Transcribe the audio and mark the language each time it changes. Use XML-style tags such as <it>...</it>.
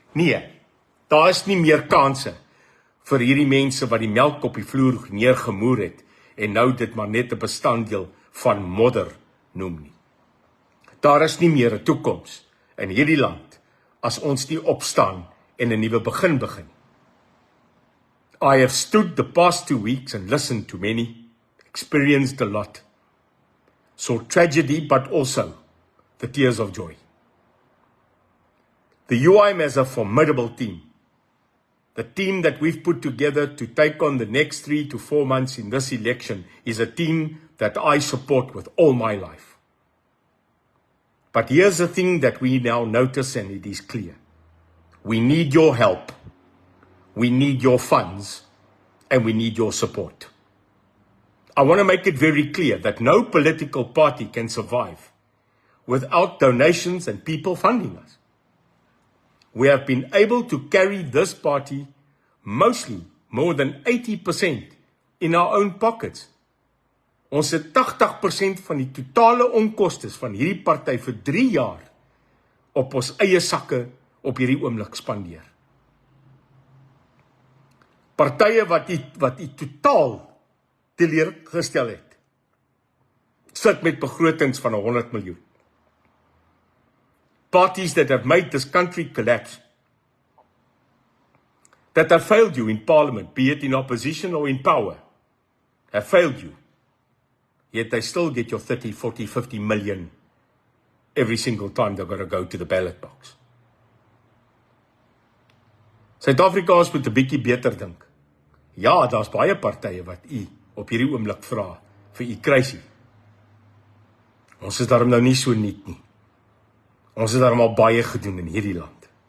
<af>Nee, daar is nie meer kanse vir hierdie mense wat die melk op die vloer neergemoer het en nou dit maar net 'n bestanddeel van modder noem nie. Daar is nie meer 'n toekoms in hierdie land as ons nie opstaan en 'n nuwe begin begin.</af> <en>I have stood the past 2 weeks and listened to many, experienced a lot, saw tragedy but also the tears of joy. The UIM has a formidable team. The team that we've put together to take on the next 3 to 4 months in this election is a team that I support with all my life. But here's the thing that we now notice, and it is clear. We need your help, we need your funds, and we need your support. I want to make it very clear that no political party can survive without donations and people funding us. We have been able to carry this party mostly more than 80% in our own pockets.</en> <af>Ons het 80% van die totale onkostes van hierdie party vir 3 jaar op ons eie sakke op hierdie oomblik spandeer. Partye wat die totaal teleurgestel het, sit met begrotings van 100 miljoen.</af> <en>Parties that have made this country collapse, that have failed you in parliament, be it in opposition or in power, have failed you. Yet they still get your 30, 40, 50 million every single time they've got to go to the ballot box.</en> <af>Suid-Afrikaans moet 'n bietjie beter dink. Ja, daar's baie partye wat u op hierdie oomblik vra vir u kruisie. Ons is daarom nou nie so nuut nie. Ons het daarom al baie gedoen in hierdie land.</af>